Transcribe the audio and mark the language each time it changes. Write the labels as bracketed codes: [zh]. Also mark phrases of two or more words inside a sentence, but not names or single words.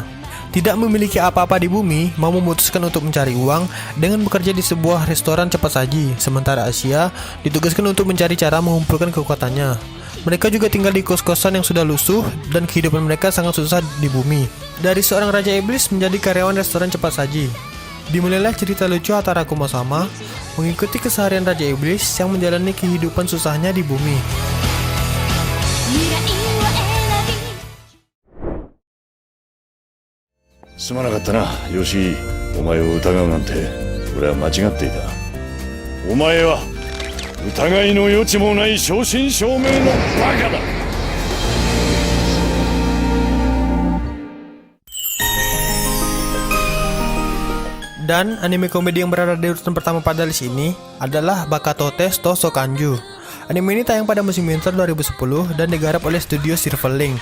[id] Tidak memiliki apa-apa di bumi, Mao memutuskan untuk mencari uang dengan bekerja di sebuah restoran cepat saji, sementara Asia ditugaskan untuk mencari cara mengumpulkan kekuatannya. Mereka juga tinggal di kos-kosan yang sudah lusuh dan kehidupan mereka sangat susah di bumi. Dari seorang Raja Iblis menjadi karyawan restoran cepat saji. Dimulailah cerita lucu Hataraku Mao Sama. mengikuti keseharian Raja Iblis yang menjalani kehidupan susahnya di bumi. [ja] Sumaなかったな、Yoshi。お前を疑うなんて、俺は間違っていた。お前は疑いの余地もない正真正銘のバカだ。 [id] Dan anime komedi yang berada di urutan pertama pada list ini adalah Bakatote to Sokanju. Anime ini tayang pada musim winter 2010 dan digarap oleh studio Silverlink.